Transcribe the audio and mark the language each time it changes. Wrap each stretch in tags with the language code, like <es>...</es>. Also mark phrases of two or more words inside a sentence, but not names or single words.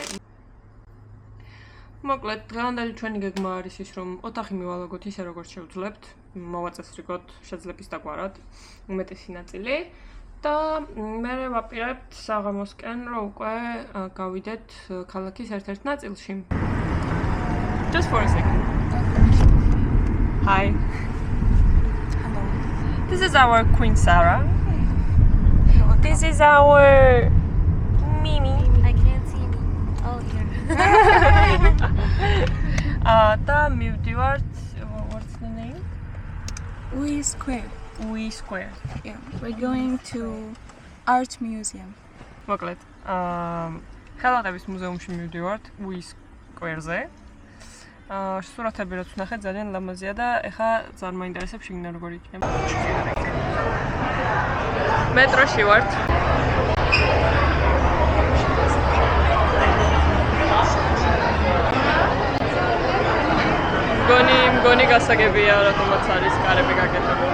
<ka>მოკლედ, დღევანდელი ჩვენი გეგმა არის ის, რომ ოთახი მივალაგოთ ისე როგორც შევძლებთ, მოვაწესრიგოთ შეძლების დაგვარად უმეტესი ნაწილი და მე ვაპირებთ საღამოსკენ, რომ უკვე გავიდეთ ქალაქის ერთ-ერთ ნაწილში.</ka> <en>Just for a second. Hi. Hello. This is our Queen Sarah. This is our Mimi. I can't see me. Oh, here.</en> <ka>და მივდივართ,</ka> <en>what's the name? We Square. We Square. Yeah, we're going to Art Museum.</en> <ka>მოკლედ, ხელოვნების მუზეუმში მივდივართ We Square-ზე. სურათები რაც ვნახეთ ძალიან ლამაზია და ეხა ძალიან მაინტერესებს შიგნით როგორი იქნება. მეტროში ვართ. მგონი გასაგებია რატომაც არის კარები გაკეთებული.</ka>